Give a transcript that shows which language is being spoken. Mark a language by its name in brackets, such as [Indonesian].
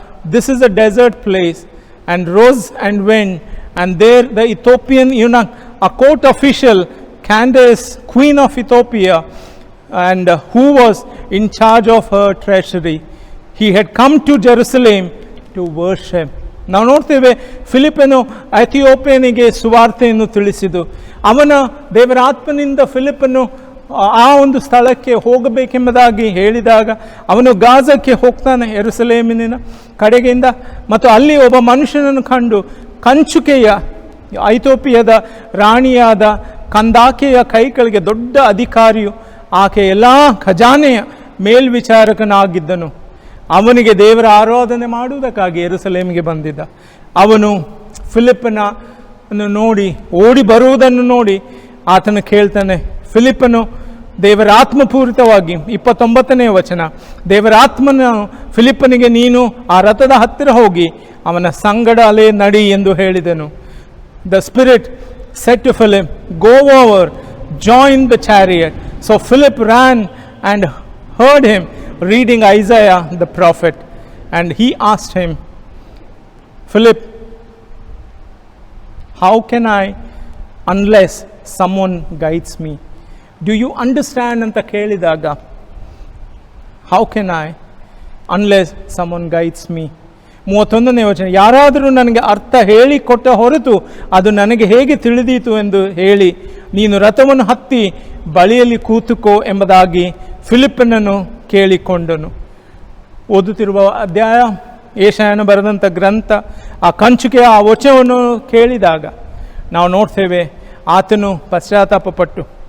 [English] This is a desert place. And rose and went, and there the Ethiopian eunuch, a court official, Candace, queen of Ethiopia, and who was in charge of her treasury, he had come to Jerusalem to worship. [Kannada] ನಾವು ನೋಡ್ತೇವೆ, ಫಿಲಿಪ್ಪನು ಐಥಿಯೋಪಿಯನಿಗೆ ಸುವಾರ್ತೆಯನ್ನು ತಿಳಿಸಿದ್ದು. ಅವನ ದೇವರ ಆತ್ಮನಿಂದ ಫಿಲಿಪ್ಪನು ಆ ಒಂದು ಸ್ಥಳಕ್ಕೆ ಹೋಗಬೇಕೆಂಬುದಾಗಿ ಹೇಳಿದಾಗ ಅವನು ಗಾಜಕ್ಕೆ ಹೋಗ್ತಾನೆ, ಯೆರೂಸಲೇಮಿನ ಕಡೆಗಿಂದ. ಮತ್ತು ಅಲ್ಲಿ ಒಬ್ಬ ಮನುಷ್ಯನನ್ನು ಕಂಡು, ಕಂಚುಕೆಯ ಐಥಿಯೋಪಿಯದ ರಾಣಿಯಾದ ಕಂದಾಕೆಯ ಕೈಗಳಿಗೆ ದೊಡ್ಡ ಅಧಿಕಾರಿಯು, ಆಕೆ ಎಲ್ಲ ಖಜಾನೆಯ ಮೇಲ್ವಿಚಾರಕನಾಗಿದ್ದನು. ಅವನಿಗೆ ದೇವರ ಆರಾಧನೆ ಮಾಡುವುದಕ್ಕಾಗಿ ಯೆರೂಸಲೇಮಿಗೆ ಬಂದಿದ್ದ. ಅವನು ಫಿಲಿಪ್ಪನನ್ನು ನೋಡಿ, ಓಡಿ ಬರುವುದನ್ನು ನೋಡಿ ಆತನು ಕೇಳ್ತಾನೆ. ಫಿಲಿಪ್ಪನು ದೇವರ ಆತ್ಮಪೂರಿತವಾಗಿ, 29ನೇ ವಚನ, ದೇವರ ಆತ್ಮನ ಫಿಲಿಪ್ಪನಿಗೆ, ನೀನು ಆ ರಥದ ಹತ್ತಿರ ಹೋಗಿ ಅವನ ಸಂಗಡ ಅಲೆ ನಡಿ ಎಂದು ಹೇಳಿದನು. [English] The Spirit said to Philip, "Go over, join the chariot." So Philip ran and heard him reading Isaiah the prophet, and he asked him, "Philip, how can I unless someone guides me?" Do you understand [Kannada] ಅಂತ ಕೇಳಿದಾಗ, [English] how can I unless someone guides me? [Kannada] 31ನೇ ವಚನ, ಯಾರಾದರೂ ನನಗೆ ಅರ್ಥ ಹೇಳಿಕೊಟ್ಟ ಹೊರತು ಅದು ನನಗೆ ಹೇಗೆ ತಿಳಿದೀತು ಎಂದು ಹೇಳಿ ನೀನು ರಥವನ್ನು ಹತ್ತಿ ಬಳಿಯಲ್ಲಿ ಕೂತುಕೋ ಎಂಬುದಾಗಿ ಫಿಲಿಪ್ಪನನ್ನು ಕೇಳಿಕೊಂಡನು. ಓದುತ್ತಿರುವ ಅಧ್ಯಾಯ ಯೆಶಾಯನು ಬರೆದಂಥ ಗ್ರಂಥ, ಆ ಕಂಚುಕೆಯ ಆ ವಚನವನ್ನು ಕೇಳಿದಾಗ ನಾವು ನೋಡ್ತೇವೆ ಆತನು ಪಶ್ಚಾತ್ತಾಪಪಟ್ಟು.